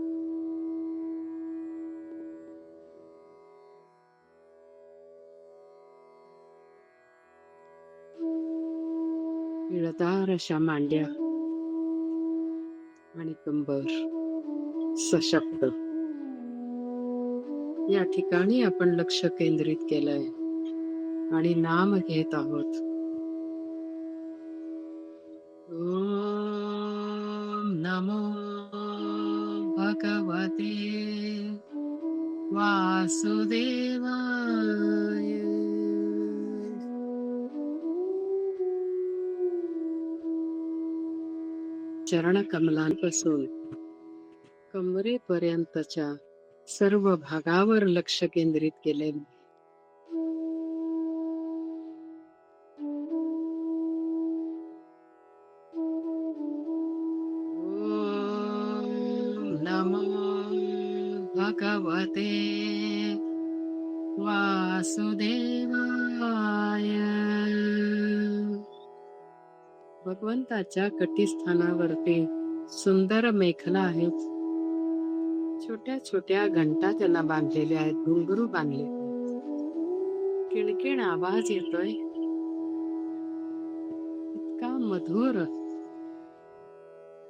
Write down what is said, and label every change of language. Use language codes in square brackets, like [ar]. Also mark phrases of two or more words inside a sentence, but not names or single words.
[mr] निळदार अशा मांड्या आणि कंबर सशक्त, या ठिकाणी आपण लक्ष केंद्रित केलंय आणि नाम घेत आहोत. [sa] ओम नमो भगवते वासुदेवाय. [mr] चरणकमलांपासून कमरेपर्यंतच्या सर्व भागावर लक्ष केंद्रित केले. [sa] ओम नमो भगवते वासुदेवाय. [mr] भगवंताच्या कटीस्थानावरती सुंदर मेखला आहेत. छोट्या छोट्या घंटा त्यांना बांधलेल्या आहेत, घुंगरू बांधले. किणकिण आवाज येतोय, इतका मधुर.